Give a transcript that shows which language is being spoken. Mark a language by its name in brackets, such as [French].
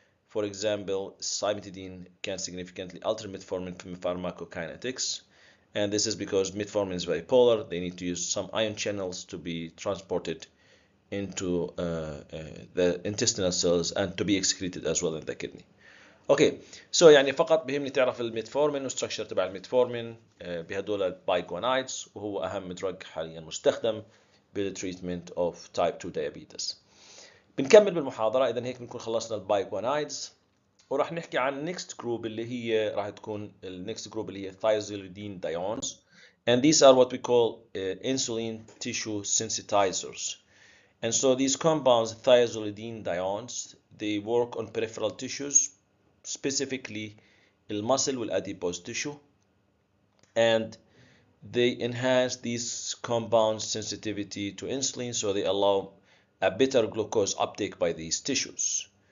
[English] For example, cimetidine can significantly alter metformin pharmacokinetics. And this is because metformin is very polar. They need to use some ion channels to be transported into the intestinal cells and to be excreted as well in the kidney. [Arabic] اوكي سو يعني فقط بهمني تعرف الميتفورمين والستركشر تبع الميتفورمين بهدول البايجونايدز وهو اهم دراج حاليا مستخدم بالتريتمنت اوف تايب 2 diabetes. بنكمل بالمحاضره. اذا هيك بنكون خلصنا البايجونايدز وراح نحكي عن النكست جروب اللي هي راح تكون النكست جروب اللي هي [English] thiazolidine diones, and these are what we call insulin tissue sensitizers. And so these compounds, thiazolidine diones, they work on peripheral tissues, specifically the muscle with adipose tissue, and they enhance these compounds sensitivity to insulin, so they allow a better glucose uptake by these tissues.